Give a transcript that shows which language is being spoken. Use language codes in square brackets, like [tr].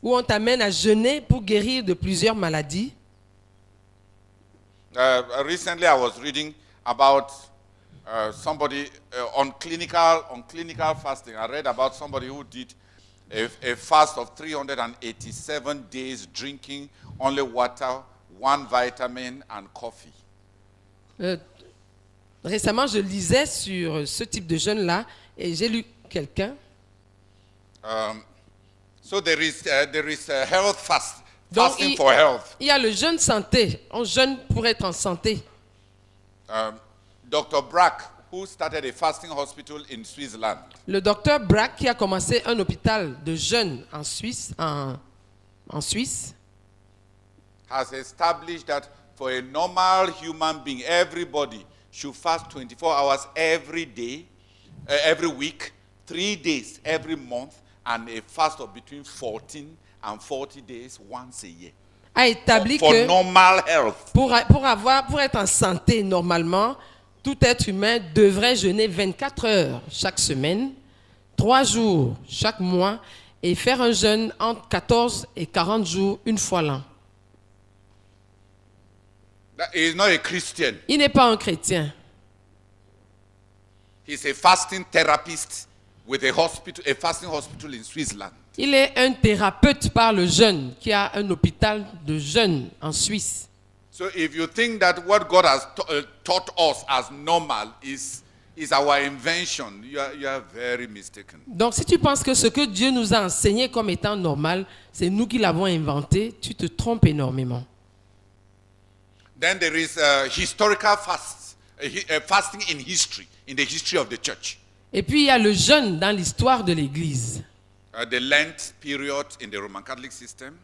[fr] Où on t'amène à jeûner pour guérir de plusieurs maladies. [en] Recently I was reading about somebody on clinical fasting. I read about somebody who did a fast of 387 days, drinking only water, 1 vitamin and coffee. [fr] Récemment, je lisais sur ce type de jeûne-là et j'ai lu quelqu'un. [en] So there is health fasting for health. [fr] Il y a le jeûne santé. On jeûne pour être en santé. [en] Dr. Brack, who started a fasting hospital in Switzerland. [fr] Le docteur Brack qui a commencé un hôpital de jeûne en Suisse, en Suisse, [en] has established that for a normal human being, everybody should fast 24 hours every day, every week, 3 days every month, and a fast of between 14 and 40 days once a year. [fr] A établi [en] for [fr] que [en] normal health. [fr] Pour être en santé normalement, tout être humain devrait jeûner 24 heures chaque semaine, 3 jours chaque mois et faire un jeûne entre 14 et 40 jours une fois l'an. [en] He is not a Christian. [fr] Il n'est pas un chrétien. [en] He's a fasting therapist with a fasting hospital in Switzerland. [fr] Il est un thérapeute par le jeûne qui a un hôpital de jeûne en Suisse. [en] So if you think that what God has taught us as normal is our invention, you are very mistaken. [fr] Donc si tu penses que ce que Dieu nous a enseigné comme étant normal, c'est nous qui l'avons inventé, tu te trompes énormément. [en] Then there is historical fasting in history, in the history of the church. [fr] Et puis il y a le jeûne dans l'histoire de l'Église. [en] The Lent period in the Roman Catholic system.